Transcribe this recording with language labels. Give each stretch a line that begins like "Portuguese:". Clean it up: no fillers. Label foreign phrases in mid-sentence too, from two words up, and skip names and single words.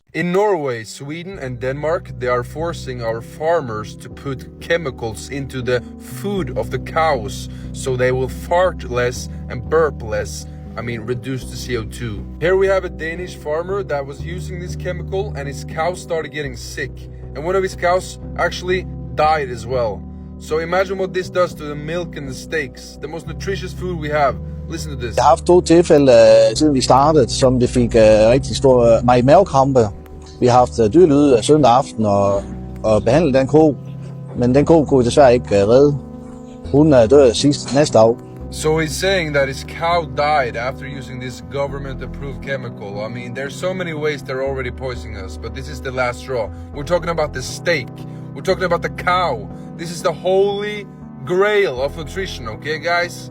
English: In Norway, Sweden and Denmark, they are forcing our farmers to put chemicals into the food of the cows so they will fart less and burp less. Reduce the CO2. Here we have a Danish farmer that was using this chemical and his cows started getting sick. And one of his cows actually died as well. So imagine what this does to the milk and the steaks, the most nutritious food we have. Listen to this.
Danish: Jeg har haft 2 tilfælde, siden vi startede, som det fik rigtig stor mavekrampe. Vi har haft dyrlyd søndag aften og behandlet den ko, men den ko kunne vi desværre ikke redde. Hun døde næste dag.
English: So he's saying that his cow died after using this government-approved chemical. There's so many ways they're already poisoning us, but this is the last straw. We're talking about the steak. We're talking about the cow. This is the holy grail of nutrition, okay, guys?